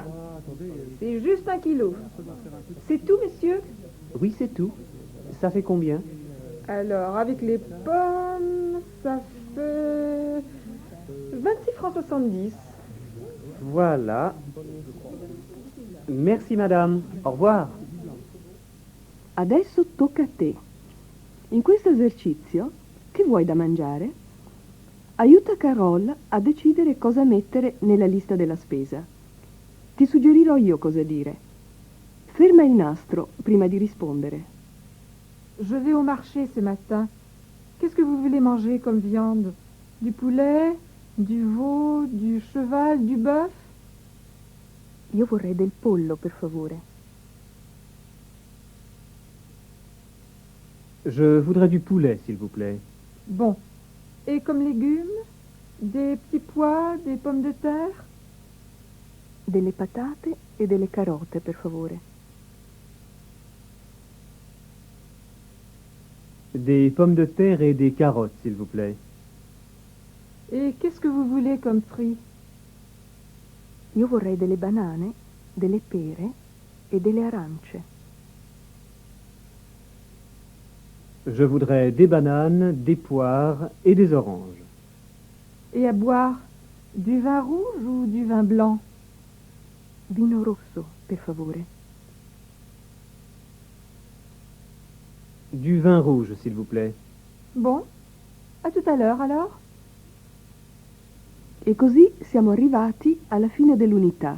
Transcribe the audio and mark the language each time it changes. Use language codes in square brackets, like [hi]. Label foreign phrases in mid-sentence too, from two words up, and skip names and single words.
[fr] Voilà. C'est juste 1 kilo. C'est tout, messieurs? Oui, c'est tout. Ça fait combien? Alors, avec les pommes, ça fait 26 francs 70. Voilà. Merci, madame. Au revoir. [it] Adesso tocca a te. In questo esercizio, che vuoi da mangiare? Aiuta Carol a decidere cosa mettere nella lista della spesa. Ti suggerirò io cosa dire. Ferma il nastro prima di rispondere. [fr] Je vais au marché ce matin. Qu'est-ce que vous voulez manger comme viande? Du poulet, du veau, du cheval, du bœuf? [it] Io vorrei del pollo, per favore. [fr] Je voudrais du poulet, s'il vous plaît. Bon. Et comme légumes? Des petits pois, des pommes de terre? [it] Delle patate e delle carote, per favore. [fr] Des pommes de terre et des carottes, s'il vous plaît. Et qu'est-ce que vous voulez comme fruits? [it] Io vorrei delle banane, delle pere e delle arance. [fr] Je voudrais des bananes, des poires et des oranges. Et à boire? Du vin rouge ou du vin blanc? [it] Vino rosso, per favore. [fr] Du vin rouge, s'il vous plaît. Bon. À tout à l'heure, alors. [it] E così siamo arrivati alla fine dell'unità.